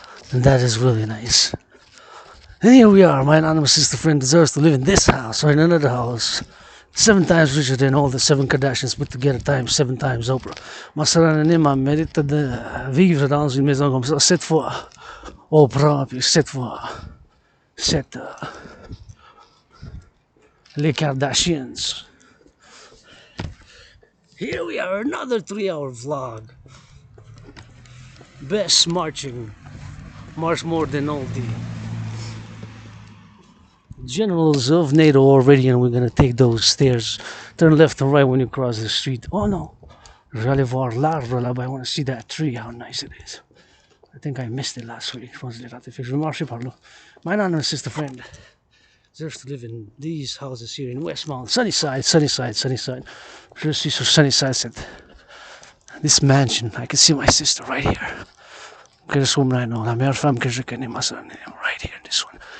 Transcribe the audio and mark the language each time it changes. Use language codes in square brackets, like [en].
[en] And that is really nice. And here we are. My anonymous sister friend deserves to live in this house or in another house. 7 times richer than all the 7 Kardashians put together times 7 times Oprah. [fr] Ma sarà anonyme mérite de vivre dans une maison comme ça 7 fois Oprah, puis 7 fois Cette, les Kardashians. [en] Here we are, another 3-hour vlog. Best marching. March more than all the generals of NATO already, and we're gonna take those stairs. Turn left and right when you cross the street. Oh no, [fr] j'allais voir l'arbre là-bas. [en] I want to see that tree, how nice it is. I think I missed it last week. [fr] Je pense que je l'ai raté. Fait que je vais marcher par là. [en] My anonymous sister friend deserves to live in these houses here in Westmount. Sunnyside, Sunnyside, Sunnyside. [fr] Je suis sur Sunnyside, Cette. [en] This mansion, I can see my sister right here. Greatest woman I know. [fr] La meilleure femme que je connais, ma sœur, [en] right here, this one.